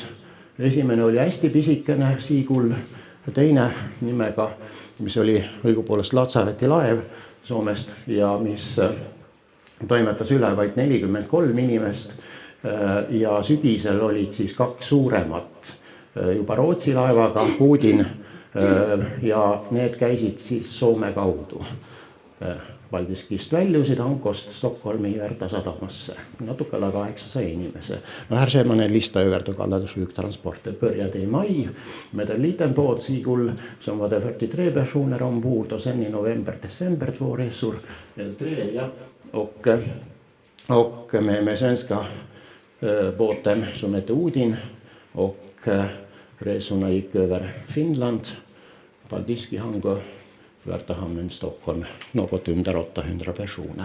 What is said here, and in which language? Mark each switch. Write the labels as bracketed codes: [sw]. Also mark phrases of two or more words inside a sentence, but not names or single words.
[et] Esimene oli hästi pisikene Siigul, teine nimega, mis oli õigupoolest Latsareti laev Soomest ja mis toimetas üle vaid 43 inimest ja sügisel olid siis 2 suuremat juba Rootsi laevaga, Hoodin ja need käisid siis Soome kaudu. Paldiskist väljusid Hankost Stockholmi Järta sadamasse. Natuke alla 800 inimese. [sv] No här ser man en lista över så kallade sjuktransporter. Började i maj med en liten båt Sigul som var det 43 personer ombord och sen i november-december 2 resor. 3 ja. Och med svenska båten som hette Odin och resorna gick över Finland, Paldiski, Hanko, Värtahamnen, Stockholm, något under 800 personer.